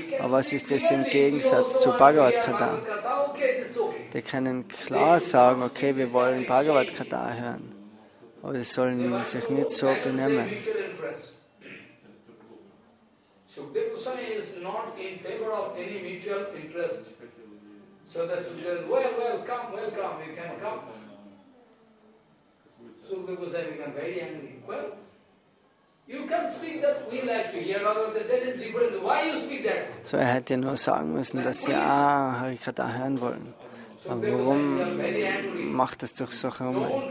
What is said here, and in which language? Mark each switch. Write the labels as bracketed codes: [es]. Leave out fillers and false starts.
[de] Aber was ist das im Gegensatz zu Bhagavad Gita? Die können klar sagen, okay, wir wollen Bhagavad Gita hören, aber sie sollen sich nicht so benehmen. [en] Sukdev Goswami is not in favor of any mutual interest. So the Sukdev, well, come, you can come. Sukdev Goswami became very angry. Well, you can speak that we like to hear about that is different. Why you speak that? [de] So er hätte nur sagen müssen, dass sie Harikatha hören wollen. Aber warum macht es durch so herum?